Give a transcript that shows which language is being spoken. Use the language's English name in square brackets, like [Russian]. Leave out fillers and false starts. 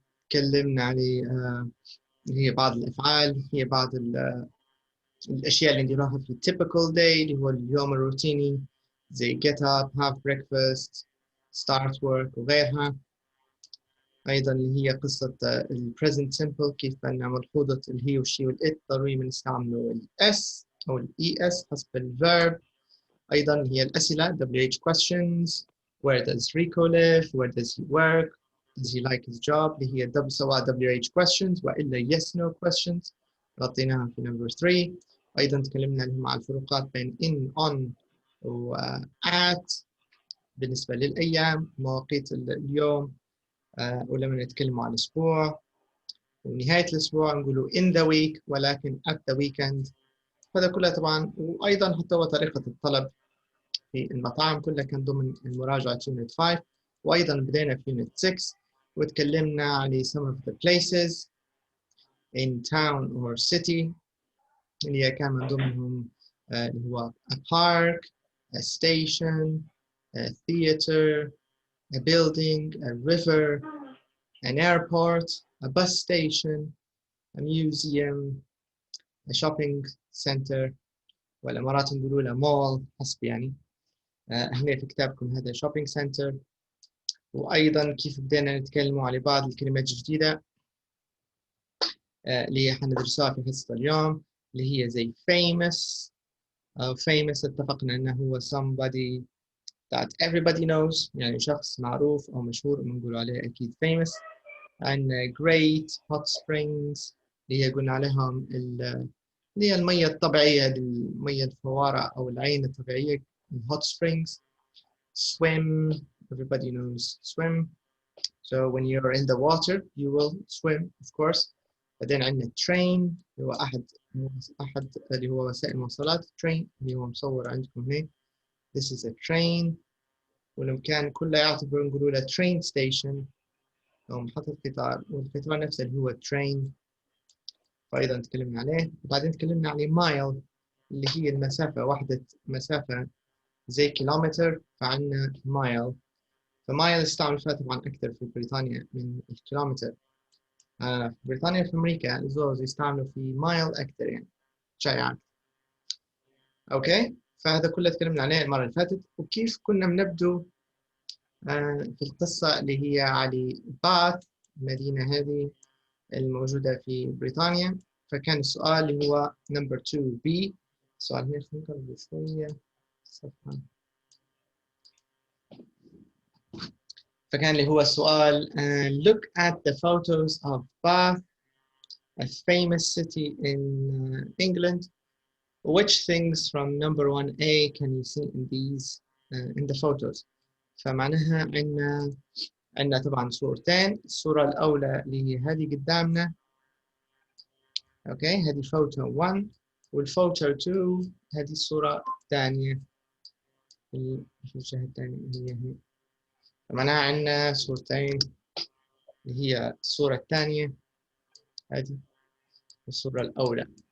[Arabic] تكلمنا عليه هي بعض الأفعال، هي بعض الأشياء اللي نديروها في typical day اللي هو اليوم الروتيني، زي [English] get up, have breakfast, start work [Arabic] وغيرها. أيضا اللي هي قصة ال present simple، كيف أن ملحوظة الهي والشي والإت ضروري بنستعملوا ال S أو ال ES حسب ال verb. أيضا هي الأسئلة WH questions. [English] Where does Rico live? Where does he work? Does he like his job؟ [Arabic] اللي هي سواء [English] WH questions [Arabic] وإلا [English] yes no questions [Arabic] غطيناها في [English] number 3. [Arabic] أيضا تكلمنا مع الفروقات بين in on و at بالنسبة للأيام، مواقيت اليوم، ولما نتكلم عن الأسبوع ونهاية الأسبوع نقولوا [English] in the week [Arabic] ولكن [English] at the weekend. [Arabic] هذا كله طبعا. وأيضا حتى هو طريقة الطلب في المطاعم كلها كان ضمن مراجعة Unit 5. وأيضا بدينا في [English] Unit 6 [Arabic] وتكلمنا عن [English] some of the places in town or city [Arabic] اللي هي كان من ضمنهم اللي هو [English] a park, a station, a theater, a building, a river, an airport, a bus station, a museum, a shopping center، [Arabic] ولا مرات نقولوا له [English] mall [Arabic] حسب يعني. هنا في كتابكم هذا shopping center. وأيضا كيف بدينا نتكلم على بعض الكلمات الجديدة اللي حندرسها في حصة اليوم، اللي هي زي famous. famous اتفقنا أنه هو [English] somebody that everybody knows، [Arabic] يعني شخص معروف أو مشهور بنقول عليه أكيد famous. [English] and great hot springs [Arabic] اللي هي قلنا عليهم اللي هي المية الطبيعية، المية الفوارة أو العين الطبيعية hot springs. [English] swim, everybody knows swim. So when you're in the water you will swim of course. [Arabic] بعدين عندنا train اللي هو أحد اللي هو وسائل المواصلات. train اللي هو مصور عندكم هنا. [English] This is a train. [Arabic] والمكان كله يعتبر نقولوا له train station أو محطة قطار، والقطار نفسه اللي هو train. فأيضا تكلمنا عليه. وبعدين تكلمنا على mile اللي هي المسافة، وحدة مسافة زي كيلومتر فعندنا mile. فمايل يستعمل فيها طبعا أكثر في بريطانيا من الكيلومتر. في بريطانيا في أمريكا الزوز يستعملوا في مايل أكثر يعني شائعا. أوكي، فهذا كله تكلمنا عليه المرة اللي فاتت، وكيف كنا بنبدو في القصة اللي هي على باث، المدينة هذه الموجودة في بريطانيا. فكان السؤال اللي هو نمبر 2 B. السؤال هنا خلينا نقرب شوية الصفحة. فكان اللي هو السؤال [English] look at the photos of Bath, a famous city in England. Which things from number 1A can you see in these in the photos؟ [Arabic] فمعناها عندنا طبعا صورتين. الصورة الأولى اللي هي هذه قدامنا، أوكي، هذه فوتو 1، والفوتو 2 هذه الصورة الثانية. الجهة الثانية هي فمعناها عندنا صورتين، اللي هي الصورة الثانية هذه والصورة الأولى.